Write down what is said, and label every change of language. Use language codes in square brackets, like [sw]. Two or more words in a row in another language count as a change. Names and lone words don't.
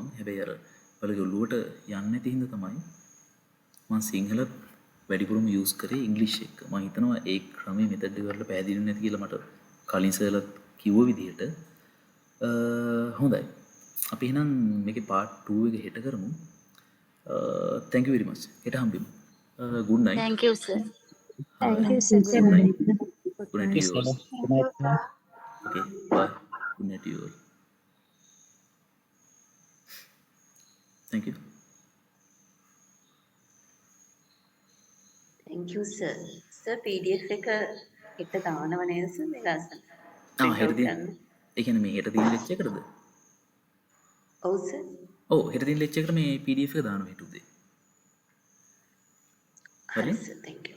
[si] හැබැයි අර ඔයාලගේ ඔළුවට යන්නේ නැති හින්දා තමයි මම සිංහල වැඩිපුරම යූස් කරේ ඉංග්ලිෂ් එක. මම හිතනවා ඒ ක්‍රමයේ මෙතඩ් එක වල පැහැදිලි නැති කියලා මට කලින් සර්ලත් කිව්ව විදිහට. හොඳයි. අපි එහෙනම් මේකේ part 2 එක හෙට කරමු. [en] Thank you very much. [si] හෙට හම්බෙමු. [en] Good night. Thank you, sir. Thank you, sir. Good night. Good night to you all. Good night, ma'am. Okay. Bye. Good night to you all. Thank you. Thank you, sir. Sir, [si] PDF එක හෙට දානව නේද sir මේ ලස්සන? හෙට තියෙන. ඒ කියන්නේ මේ හෙට තියෙන ලෙක්චර් එකටද? ඔව් sir. හෙට තියෙන ලෙක්චර් එකට මේ PDF එක දානවා හෙට උදේ. හරි? [en] sir, thank you.